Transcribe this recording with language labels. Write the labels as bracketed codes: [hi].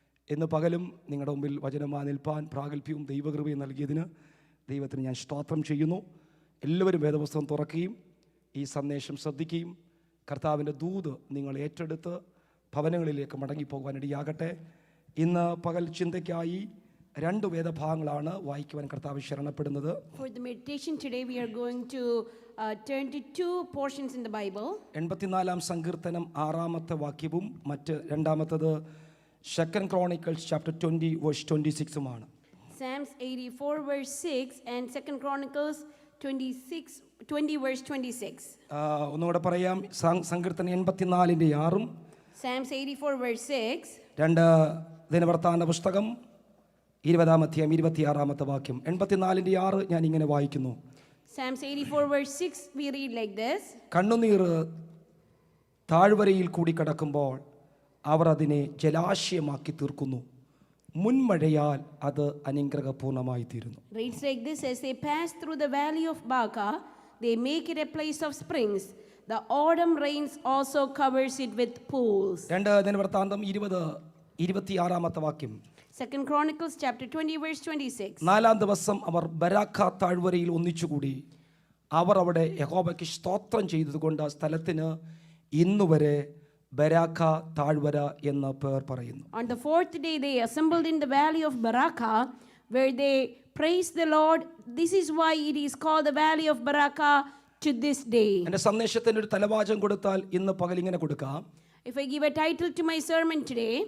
[ml] ഇന്ന് പകലും നിങ്ങളുടെ മുമ്പിൽ വചനമായി നിൽപ്പാൻ പ്രാഗൽഭ്യവും ദൈവകൃപയും നൽകിയതിന് ദൈവത്തിന് ഞാൻ സ്തോത്രം ചെയ്യുന്നു. എല്ലാവരും വേദപുസ്തകം തുറക്കുകയും ഈ സന്ദേശം ശ്രദ്ധിക്കുകയും കർത്താവിൻ്റെ ദൂത് നിങ്ങൾ ഏറ്റെടുത്ത് ഭവനങ്ങളിലേക്ക് മടങ്ങിപ്പോകാനിടയാകട്ടെ. ഇന്ന് പകൽ ചിന്തയ്ക്കായി 2 വേദഭാഗങ്ങളാണ് വായിക്കുവാൻ കർത്താവ് ശരണപ്പെടുന്നത്. [en] For the meditation today, we are going to turn to 2 portions in the Bible. [ml] 84-ാം സങ്കീർത്തനം 6-ാമത്തെ വാക്യവും മറ്റ് 2-ാമത്തത് [en] 2 Chronicles chapter 20 verse 26- [ml] ഉമാണ്. [en] Psalms 84 verse 6 and 2 Chronicles 20 verse 26. [ml] ഒന്നുകൂടെ പറയാം. സങ്കീർത്തനം 84-ന്റെ 6-ഉം [en] Psalms 84 verse 6. [ml] 2 ദിനവൃത്താന്ത പുസ്തകം 20-ാം അധ്യായം 26-ാമത്തെ വാക്യം. 84-ന്റെ 6 ഞാൻ ഇങ്ങനെ വായിക്കുന്നു. [en] Psalms 84 verse 6 we read like this. [ml] കണ്ണുനീർ താഴ്വരയിൽ കൂടി കടക്കുമ്പോൾ അവർ അതിനെ ജലാശയമാക്കി തീർക്കുന്നു. മുൻമഴയാൽ അത് അനുഗ്രഹപൂർണമായി തീരുന്നു. [en] Reads like this: as they pass through the valley of Baca, they make it a place of springs. The autumn rains also covers it with pools. [ml] 2 ദിനവൃത്താന്തം 20-26-ാമത്തെ വാക്യം. [en] 2 Chronicles chapter 20 verse 26. [ml] 4-ാം ദിവസം അവർ ബരാഖ താഴ്വരയിൽ ഒന്നിച്ചുകൂടി. അവർ അവിടെ യഹോവയ്ക്ക് സ്തോത്രം ചെയ്തതുകൊണ്ട് ആ സ്ഥലത്തിന് ഇന്നുവരെ ബരാഖ താഴ്വര എന്ന പേർ പറയുന്നു. [en] On the 4th day they assembled in the valley of Baraka, where they praised the Lord. This is why it is called the valley of Baraka to this day. [ml] എൻ്റെ സന്ദേശത്തിന് ഒരു തലവാചകം കൊടുത്താൽ ഇന്ന് പകൽ ഇങ്ങനെ കൊടുക്കാം. [en] If I give a title to my sermon today,